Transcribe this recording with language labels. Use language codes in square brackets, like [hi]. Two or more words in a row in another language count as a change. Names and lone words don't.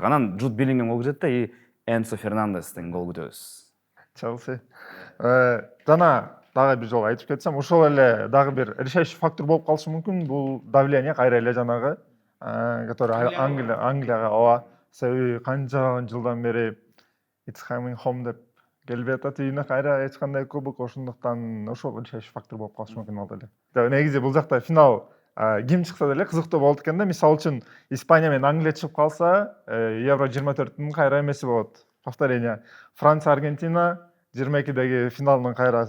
[ky] Анан Джуд Беллингем гол кирет да, и Энсо Фернандестен гол күтөбүз. Челси. Жана дагы бир жолу айтып кетсем, ошол эле дагы бир [ru] решающий фактор [ky] болуп калышы мүмкүн. Бул давление кайра эле жанагы, который Англияга ооба. Себеби канча жылдан бери [en] It's coming home [ky] деп келбей атат үйүнө, кайра эч кандай кубок. Ошондуктан ошол [ru] решающий фактор [ky] болуп калышы мүмкүн ал деле. Негизи бул жакта финал ким чыкса деле кызыктуу болот экен да. Мисалы үчүн Испания менен Англия чыгып калса, Евро 24-түн кайра эмеси болот. Повторение. Франция Аргентина 22-деги финалдын кайрасы.